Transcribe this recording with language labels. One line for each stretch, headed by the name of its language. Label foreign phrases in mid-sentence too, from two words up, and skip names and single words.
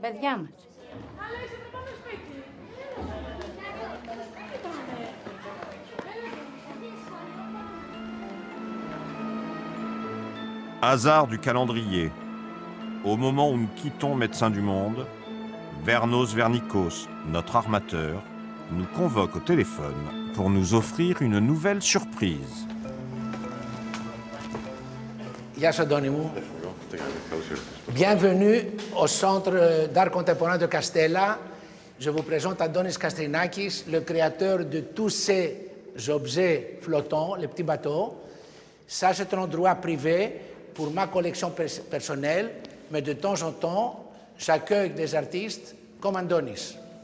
French: Hasard du calendrier. Au moment où nous quittons Médecins du Monde, Vernos Vernikos, notre armateur, nous convoque au téléphone pour nous offrir une nouvelle surprise.
Greek: Γεια σας, Αντώνη μου.
French: Bienvenue au Centre d'art contemporain de Castella. Je vous présente Andonis Kastrinakis, le créateur de tous ces objets flottants, les petits bateaux. Ça, c'est un endroit privé pour ma collection personnelle, mais de temps en temps, j'accueille des artistes comme Andonis.